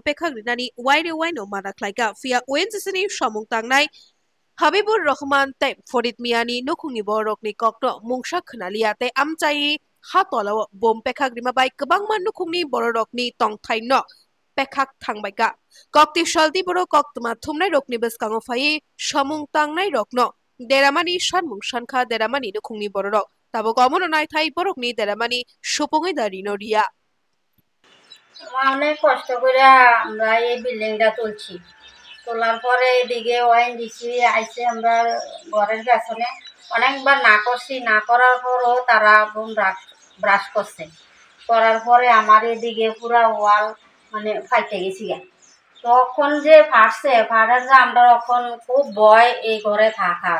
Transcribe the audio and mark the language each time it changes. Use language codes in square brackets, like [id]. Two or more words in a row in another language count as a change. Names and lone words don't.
[trp] pekhagrinani waire waino mana khlaika fia ONGC-ni samung tangnai Habibur Rahman tei Farid Miani nukhungni borokni kokno mungsa khnalia tei amchai ha tolao bom pekhagrimma bai kwbangma nukhungni borokni tongthaino pekhak thangbaika kokti saldi boro koktuma thumnai rokni bwskango phai samung tangnai rokno deramani sanmung sankha deramani nukhungni borok tabo gomono naithai borokni deramani supungoi darino ria [bn] অনেক কষ্ট করে আমরা এই বিল্ডিংটা তুলছি তোলার পরে এদিকে ওএনজিসি আইসে আমরা ঘরের পেছনে অনেকবার না করছি না করার পরও তারা বোম ব্রাশ করছে করার পরে আমার এদিকে পুরা ওয়াল মানে ফাইটে গেছি তখন যে ফাটছে ফাটার যে আমরা তখন খুব ভয় এই ঘরে থাকার